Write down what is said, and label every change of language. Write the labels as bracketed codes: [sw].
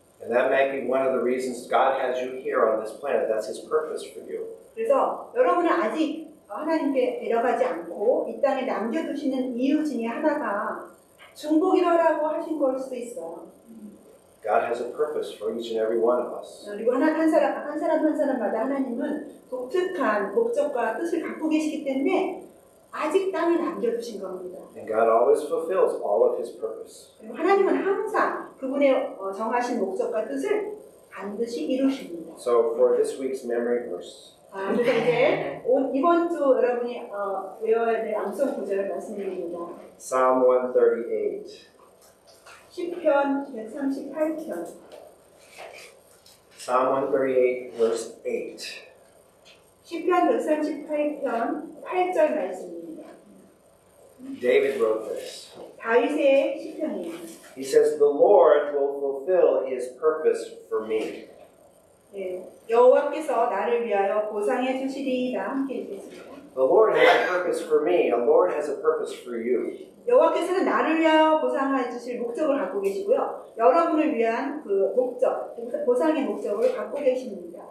[en] And that may be one of the reasons God has you here on this planet. That's His purpose for you. [ko] 그래서 여러분은 아직 하나님께 데려가지 않고 이 땅에 남겨두시는 이유 중에 하나가 중보기도라고 하신 걸 수도 있어요. [en] God has a purpose for each and every one of us. [ko] 그리고 한 사람마다 하나님은 독특한 목적과 뜻을 갖고 계시기 때문에 아직 땅에 남겨두신 겁니다. [en] And God always fulfills all of His purpose. [ko] 그리고 하나님은 항상 그분의 정하신 목적과 뜻을 반드시 이루십니다. [en] So for this week's memory verse, [ko] 그래서 이제 이번 주 여러분이 외워야 될 암송 구절을 말씀드립니다. [en] Psalm 138. [ko] 시편 138편. [en] Psalm 138, verse 8. [ko] 시편 138편 8절 말씀입니다. [en] David wrote this. [ko] 다윗의 시편이에요. [en] He says, "The Lord will fulfill His purpose for me." [ko] 네, 여호와께서 나를 위하여 보상해 주시리이다. 함께 읽겠습니다. [en] The Lord has a purpose for me. The Lord has a purpose for you. [ko] 여호와께서는 나를 위하여 보상해 주실 목적을 갖고 계시고요. 여러분을 위한 그 목적, 보상의 목적을 갖고 계십니다.